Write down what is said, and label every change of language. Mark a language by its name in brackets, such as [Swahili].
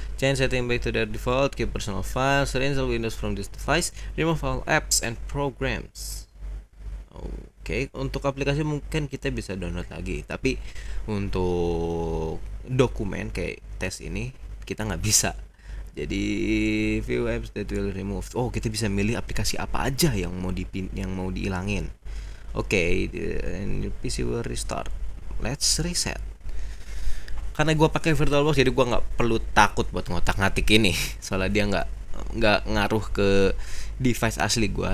[English] Change setting back to their default, keep personal files, reinstall Windows from this device, remove all apps and programs. [Indonesian] Oke, untuk aplikasi mungkin kita bisa download lagi, tapi untuk dokumen kayak tes ini kita nggak bisa. [English] Jadi view apps that will remove. [Indonesian] Oh, kita bisa milih aplikasi apa aja yang mau dihilangin. [English] Oke, and PC will restart. Let's reset. [Indonesian] Karena gue pakai VirtualBox, jadi gue nggak perlu takut buat ngotak-ngatik ini. Soalnya dia nggak ngaruh ke device asli gue.